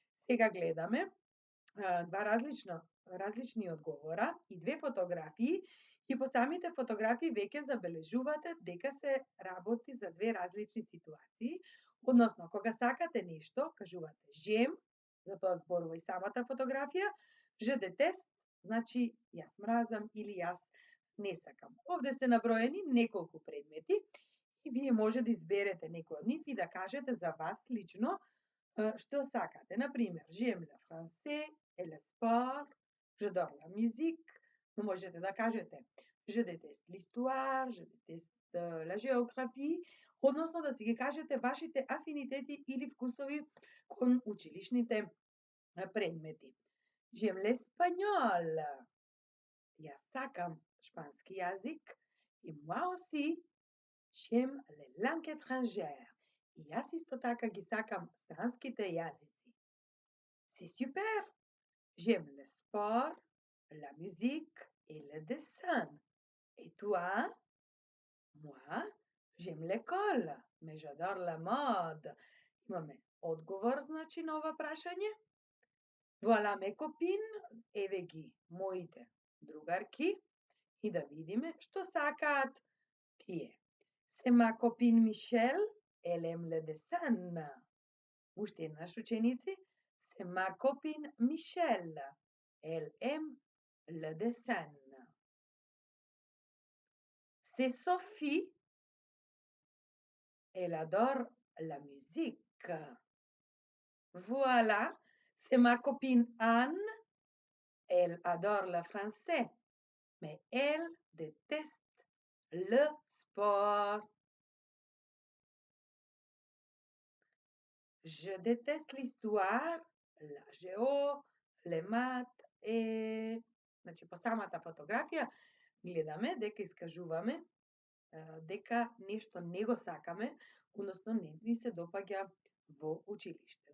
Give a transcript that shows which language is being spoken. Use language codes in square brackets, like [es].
[mk] Сега гледаме два различни одговора и две фотографии и по самите фотографии веќе забележувате дека се работи за две различни ситуации, односно кога сакате нешто, кажувате j'aime, за тоа зборува и самата фотографија, je déteste, значи јас мразам или јас не сакам. Овде се наброени неколку предмети и вие може да изберете некој од нив и да кажете за вас лично што сакате. [fr] Например, j'aime le français et le sport, j'adore la musique, [mk] но можете да кажете [fr] je déteste l'histoire, je déteste [mk] la géographie, односно да си ги кажете вашите афинитети или вкусови кон училишните предмети. [fr] J'aime l'espagnol. [mk] Јас сакам шпански јазик и [fr] moi aussi j'aime les langues étrangères. [mk] И јас исто така ги сакам странските јазици. [fr] C'est super! J'aime le sport, la musique et le dessin. Et toi? Moi, j'aime l'école, mais j'adore la mode. [mk] Имаме одговор, значи, на ова прашање. [fr] Voilà mes copines, [mk] еве ги моите другарки и да видиме што сакаат тие. [fr] C'est ma copine Michelle, elle aime le dessin. [mk] Уште еднаш, ученици. [fr] C'est ma copine Michelle, elle aime le dessin. C'est Sophie, elle adore la musique. Voilà, c'est ma copine Anne, elle adore le français, mais elle déteste le sport. Je déteste l'histoire, la géo, les maths [mk] и значи по самата фотографија гледаме дека искажуваме дека нешто не го сакаме, односно не ни се допаѓа во училиште.